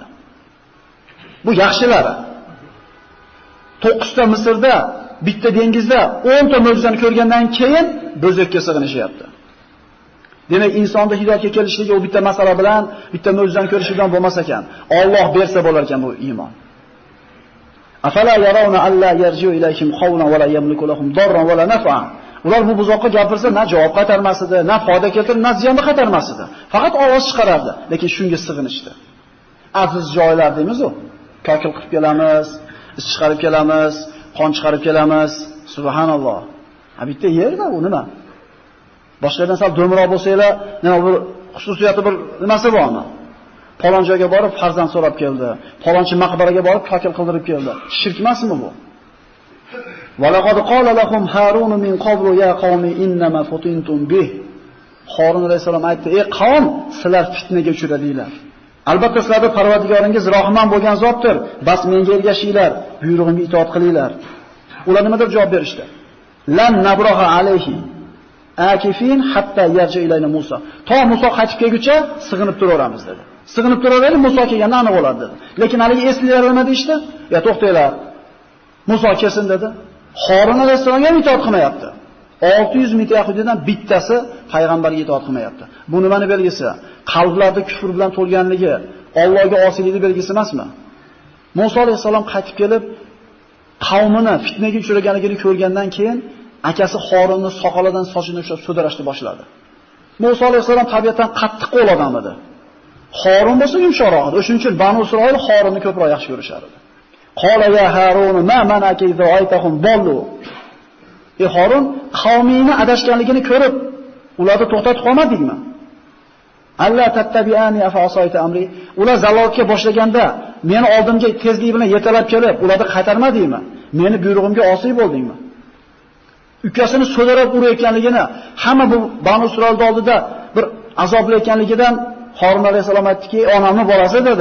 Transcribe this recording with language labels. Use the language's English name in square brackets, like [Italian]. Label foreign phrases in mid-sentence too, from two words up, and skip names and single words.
[Uzbek] Bu yaxshilari. 9 ta Misrda, bitta dengizda 10 ta mo'jizani ko'rgandan keyin bo'zakka sig'inishyapti. Demak, insonda hidoyatga kelishligi u bitta masala bilan, bitta mo'jizani ko'rishidan bo'lmas ekan. Alloh bersa bo'lar ekan bu iymon. [Arabic] أفلا يرون ألا يرجع إليهم قولا ولا يملك لهم ضرا ولا نفعا. [Uzbek] Ular bu buzoqqa gapirsa, na javob qaytarmas edi, na foyda keltirib, na ziyon qaytarmas edi. Faqat ovoz chiqarardi, lekin shunga sig'inishdi. Aziz joylar deymiz u. Kokil qilib kelamiz, is chiqarib kelamiz, qon chiqarib kelamiz. Subhanalloh. Ha bitta yerda u nima? Boshqalardan sal do'mroq bo'lsanglar, nima bir xususiyati bir nimasi bormi? Falon joyga borib farzand so'rab keldi. Falonchi maqbaraga borib kokil qildirib keldi. Shirk emasmi bu? [Arabic] ولقد قال لهم هارون من قبل يا قوم إنما فتنتم به. [Uzbek] Harun alayhisalom aytdi: "Ey qavm, sizlar fitnaga uchradinglar. Albatta sizlarning Parvardigoringiz Rahman bo'lgan zotdir. Bas menga ergashinglar, buyrug'imga itoat qilinglar." Ular nima deb javob berishdi? [Arabic] لن نبرح عليه عاكفين حتى يرجع إلينا موسى. [Uzbek] To Musa qaytib kelguncha sig'inib turaveramiz dedi. Sig'inib turaverib Musa kelganda aniq bo'ladi dedi. Lekin haligi eslilar nima deydi? Ya to'xtanglar. Musa kelsin dedi. Harun alayhisalomga itoat qilmayapti. 600 ming yahudidan bittasi payg'ambarga itoat qilmayapti. Bu nimani belgisi? Qalblarda kufr bilan to'lganligi, Allohga osiylikning belgisi emasmi? Musa alayhisalom qaytib kelib, qavmini fitnaga uchraganligini ko'rgandan keyin akasi Harunning soqolidan sochini ushlab sudrashni boshladi. Musa alayhisalom tabiatan qattiq qo'l odam edi. Harun bo'lsa yumshoqroq edi. Shuning uchun Banu Isroil Harunni ko'proq yaxshi ko'rishar edi. [Arabic] قال يا هارون ما منعك إذ رأيتهم ضلوا. [Uzbek] Ey Harun, qavmingni adashganligini ko'rib, ularni to'xtatib qolmadingmi? [Arabic] ألا تتبعن أفعصيت أمري. [Uzbek] Ular zalolatga boshlaganda meni oldimga tezlik bilan yetalab kelib, ularni qaytarmadingmi? Meni buyrug'imga osiy bo'ldingmi? Ukasini so'darab urayotganligini, hamma bu Banu Isroil oldida bir azobli ekanligidan Harun alayhisalom aytdiki, "Onamni bolasi" dedi.